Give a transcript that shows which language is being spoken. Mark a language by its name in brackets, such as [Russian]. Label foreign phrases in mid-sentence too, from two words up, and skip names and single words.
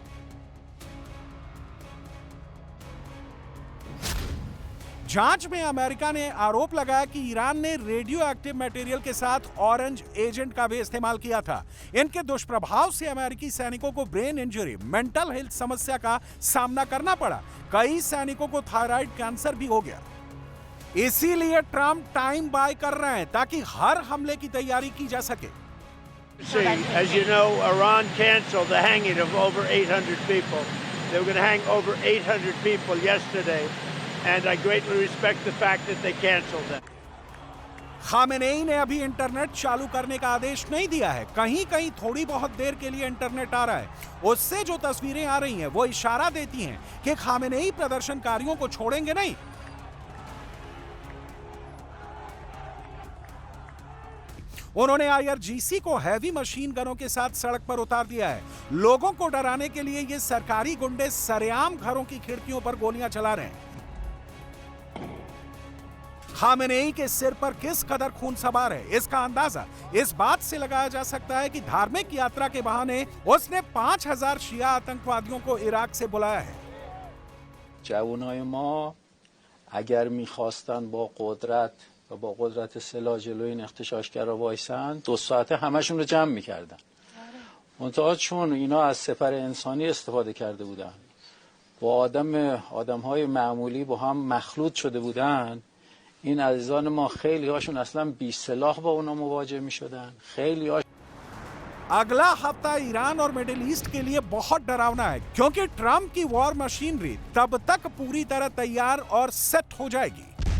[Hindi] जांच में अमेरिका ने आरोप लगाया कि ईरान ने [English] radio active material [Hindi] के साथ [English] orange agent [Hindi] का भी इस्तेमाल किया था। इनके दुष्प्रभाव से अमेरिकी सैनिकों को [English] brain injury, mental health [Hindi] समस्या का सामना करना पड़ा। कई सैनिकों को [English] thyroid cancer [Hindi] भी हो गया। इसीलिए ट्रंप [English] time buy [Hindi] कर रहे हैं ताकि हर हमले की तैयारी की जा सके। [English] As you know, Iran canceled the hanging of over 800 people. They were going to hang over 800 people yesterday. And I greatly respect the fact that they canceled them. [Hindi] खामेनेई ने अभी इंटरनेट चालू करने का आदेश नहीं दिया है। कहीं-कहीं थोड़ी बहुत देर के लिए इंटरनेट आ रहा है। उससे जो तस्वीरें आ रही हैं वो इशारा देती हैं कि खामेनेई प्रदर्शनकारियों को छोड़ेंगे नहीं। उन्होंने IRGC को [English] heavy machine guns [Hindi] के साथ सड़क पर उतार दिया है। लोगों को डराने के लिए ये सरकारी गुंडे सरेआम घरों की खिड़कियों पर गोलियां चला रहे हैं। खामेनेई के सिर पर किस कदर खून सवार है, इसका अंदाजा इस बात से लगाया जा सकता है कि धार्मिक यात्रा के बहाने उसने 5000 शिया आतंकवादियों को इराक से बुलाया है। [Persian] جوانای ما اگر می‌خواستن با قدرت و با قدرت سلاح جلوی این اغتشاشگرا وایسن 2 ساعته همشون رو جمع می‌کردن. منتها چون اینا از سپر انسانی استفاده کرده بودن با آدم‌های معمولی با هم مخلوط شده بودن، این عزیزان ما خیلی هاشون اصلا بی سلاح با اونا مواجه می شدن. خیلی هاش [Hindi] अगला हफ्ता ईरान और मिडिल ईस्ट के लिए बहुत डरावना है क्योंकि ट्रंप की [English] war machinery [Hindi] तब तक पूरी तरह तैयार और सेट हो जाएगी।